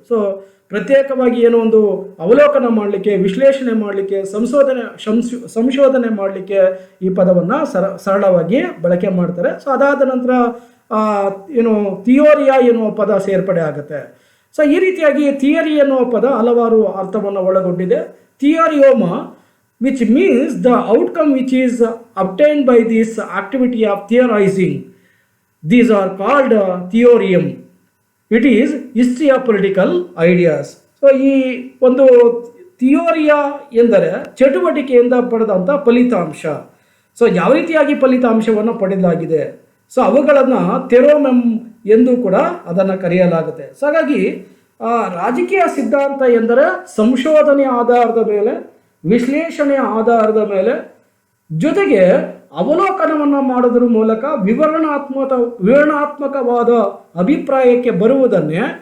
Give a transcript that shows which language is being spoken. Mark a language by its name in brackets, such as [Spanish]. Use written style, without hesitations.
[Kannada] So ಪ್ರತ್ಯೇಕವಾಗಿ ಏನೋ ಒಂದು ಅವಲೋಕನ ಮಾಡಲಿಕ್ಕೆ, ವಿಶ್ಲೇಷಣೆ ಮಾಡಲಿಕ್ಕೆ, ಸಂಶೋಧನೆ ಮಾಡಲಿಕ್ಕೆ ಈ ಪದವನ್ನು ಸರಳವಾಗಿ ಬಳಕೆ ಮಾಡ್ತಾರೆ. ಸೊ ಅದಾದ ನಂತರ ಏನು ಥಿಯೋರಿಯಾ ಎನ್ನುವ ಪದ ಸೇರ್ಪಡೆ ಆಗುತ್ತೆ. ಸೊ ಈ ರೀತಿಯಾಗಿ ಥಿಯರಿ ಎನ್ನುವ ಪದ ಹಲವಾರು ಅರ್ಥವನ್ನು ಒಳಗೊಂಡಿದೆ. [English] ಥಿಯೋರಿಯೋಮಾ which means the outcome which is obtained by this activity of theorizing. These are called theorem. It is history of political ideas. [Kannada] So ಈ ಒಂದು ಥಿಯೋರಿಯಾ ಎಂದರೆ ಚಟುವಟಿಕೆಯಿಂದ ಪಡೆದಂಥ ಫಲಿತಾಂಶ. ಸೊ ಯಾವ ರೀತಿಯಾಗಿ ಫಲಿತಾಂಶವನ್ನು ಪಡೆಯಲಾಗಿದೆ, ಸೊ ಅವುಗಳನ್ನು ಥೆರೋಮೆಮ್ ಎಂದು ಕೂಡ ಅದನ್ನು ಕರೆಯಲಾಗುತ್ತೆ. ಸೊ ಹಾಗಾಗಿ ರಾಜಕೀಯ ಸಿದ್ಧಾಂತ ಎಂದರೆ ಸಂಶೋಧನೆಯ ಆಧಾರದ ಮೇಲೆ, ವಿಶ್ಲೇಷಣೆಯ ಆಧಾರದ ಮೇಲೆ, ಜೊತೆಗೆ ಅವಲೋಕನವನ್ನು ಮಾಡೋದ್ರ ಮೂಲಕ ವಿವರಣಾತ್ಮಕವಾದ ಅಭಿಪ್ರಾಯಕ್ಕೆ ಬರುವುದನ್ನೇ